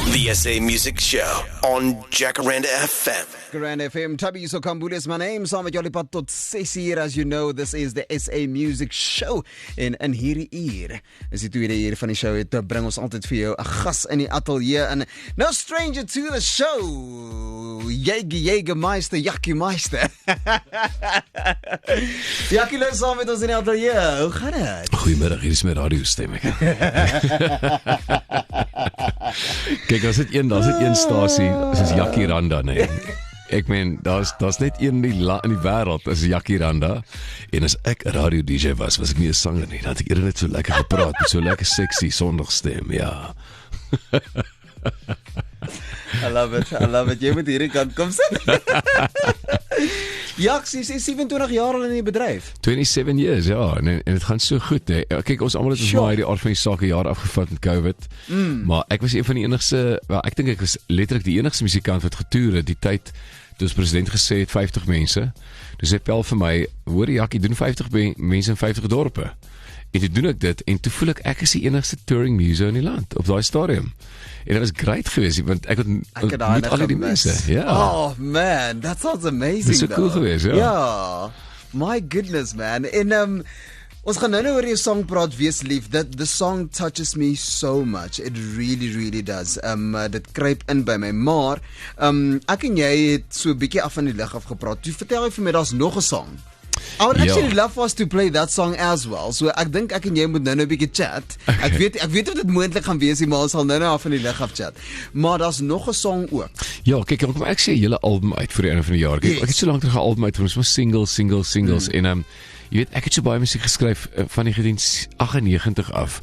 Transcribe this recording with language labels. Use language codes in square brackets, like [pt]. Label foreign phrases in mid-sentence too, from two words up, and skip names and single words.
[en] The SA Music Show on Jacaranda FM. [af] Jacaranda FM, Tabi Sokambule [en] is my name. [af] Saam met jullie pad tot 6 uur. [en] As you know, this is the SA Music Show. [af] En in hierdie uur, is die tweede uur van die show, het bring ons altyd vir jou 'n gas in die ateljee. [en] En no stranger to the show, Jägermeister, Jackie Meister. [af] Jackie lê saam met ons in die ateljee. Hoe gaan dit? Goeiemiddag, hier is my radiostem. Kyk, daar's net een stasie, soos Jackie Randa, nee. Ek meen, daar's net een in die wêreld, is Jackie Randa. En as ek 'n radio DJ was ek nie 'n sanger nie. Dan had ek eerder net so lekker gepraat, met so lekker sexy sondagstem, ja. [en] I love it. [af] Jy moet hierdie kant kom sit. Jacks is 27 jaar al in die bedryf. 27 years, ja, en het gaan so goed, hè. Kyk, ons almal het ons maar die aard van die saak 'n jaar afgevat met COVID. Maar ek was een van die enigste, ek dink ek was letterlik die enigste musikant wat getoer het die tyd toe ons president gesê het 50 mense. Dus hy pel vir my, hoor Jackie, doen 50 mense in 50 dorpe. En toe doen ek dit, en toe voel ek is die enigste [en] touring muso [af] in die land, op daai stadium. En dit was great geweest, want ek het al die mense. Ja. [en] Oh man, that sounds amazing. [af] Dit is so cool geweest, ja. [en] Ja, my goodness man. [af] En ons gaan nou oor jou song praat, Wees Lief. [en] The song touches me so much. It really does. [af] Dit kruip in by my, maar ek en jy het so 'n bietjie af van die lig af gepraat. Toe vertel jy vir my daar's nog 'n song. [en] I would actually love for us to play that song as well. [af] So ek dink ek en jy moet nou 'n bietjie chat. Ek weet of dit moontlik gaan wees, maar ons sal nou af van die lig af chat. Maar daar's nog 'n song ook. Ja, kyk, ek sê 'n hele album uit vir die einde van die jaar. Kyk, ek het so lank terug 'n album uit, ons was singles en jy weet, ek het so baie musiek geskryf van 1998 af.